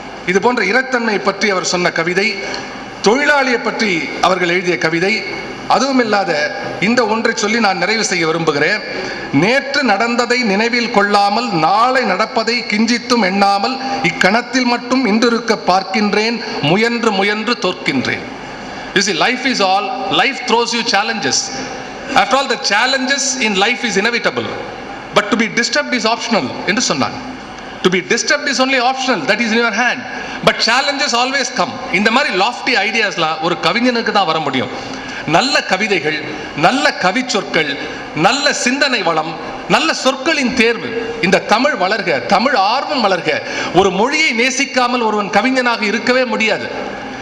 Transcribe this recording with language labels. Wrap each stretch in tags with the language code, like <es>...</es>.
<ta>இது போன்ற இனத்தன்மை பற்றி அவர் சொன்ன கவிதை, தொழிலாளியை பற்றி அவர்கள் எழுதிய கவிதை, அதுவும் இல்லாத இந்த ஒன்றை சொல்லி நான் நிறைவு செய்ய விரும்புகிறேன். நேற்று நடந்ததை நினைவில் கொள்ளாமல் நாளை நடப்பதை கிஞ்சித்தும் எண்ணாமல் இக்கணத்தில் மட்டும் இன்றிருக்க பார்க்கின்றேன், முயன்று முயன்று தோற்கின்றேன்.</ta> <en>You see, life is all, life throws you challenges. After all, the challenges in life is inevitable, but to be disturbed is optional</en> <ta>என்று சொன்னான்.</ta> <en>To be disturbed is only optional, that is in your hand, but challenges always come.</en> <ta>இந்த மாதிரி</ta> <en>lofty ideas</en> <ta>லாம் ஒரு கவிஞனுக்கு தான் வர முடியும். நல்ல கவிதைகள், நல்ல கவி சொற்கள், நல்ல சிந்தனை வளம், நல்ல சொற்களின் தேர்வு, இந்த தமிழ் வளர்க, தமிழ் ஆர்வம் வளர்க. ஒரு மொழியை நேசிக்காமல் ஒருவன் கவிஞனாக இருக்கவே முடியாது.</ta>